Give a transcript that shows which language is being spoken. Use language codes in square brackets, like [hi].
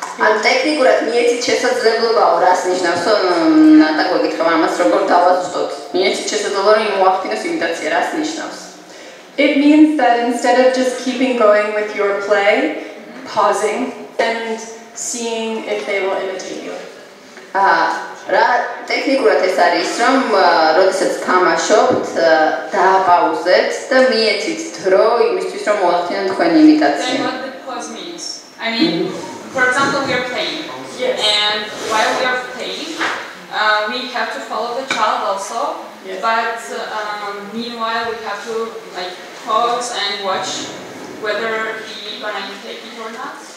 [ka] ან ტექნიკურად მიეცით შესაძლებლობაო რას ნიშნავს ნატა გვეკითხა ამას როგორ დავაწყოთ მიეცით შესაძლებლობა რომ მოახდინოს იმიტაცია რას ნიშნავს [en] It means that instead of just keeping going with your play, pausing and seeing if they will imitate you. [ka] რა ტექნიკურად ეს არის რომ როდესაც თამაშობთ დააპაუზეთ და მიეცით დრო იმისთვის რომ მოახდინოთ თქვენი იმიტაცია. [en] Then what the pause means? I mean, for example, we are playing, yes. And while we are playing, we have to follow the child also. Yes. But meanwhile, we have to like pause and watch whether he's gonna imitate it or not.